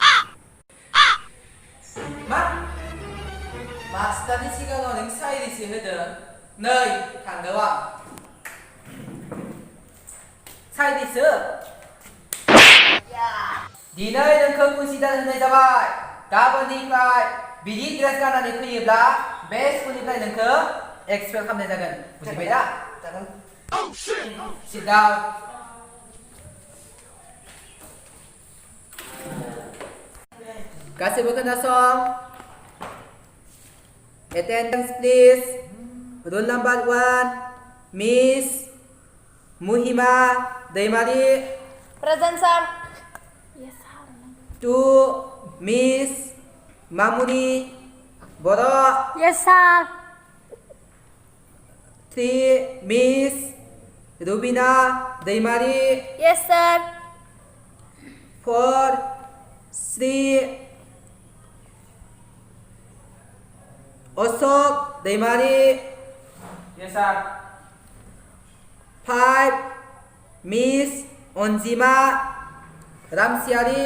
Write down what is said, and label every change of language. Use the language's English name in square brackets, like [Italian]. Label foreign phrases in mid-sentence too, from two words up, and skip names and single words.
[Bodo] मा मास्टारनि सिगाङाव नों साइरिसो होदों नै थांगौ आं साइरिसो दिनै नोंखौ कनसिडार होनाय जाबाय गाबोननिफ्राय बिदि ड्रेस गाननानै फैयोब्ला बे स्कुलनिफ्राय नोंखौ एक्सपेल खालामनाय जागोन बुजिबाय दा जागोन [English] sit down [Bodo] गासैबो खोनासं [English] attendance please roll number 1 Miss Muhima Daimari present sir 2 Miss Mamuni Boro yes sir 3 Miss रुबिना दैमारि Yes, sir. 4 श्री अशोक दैमारि Yes, sir. 5 मिस अन्जिमा रामसियारि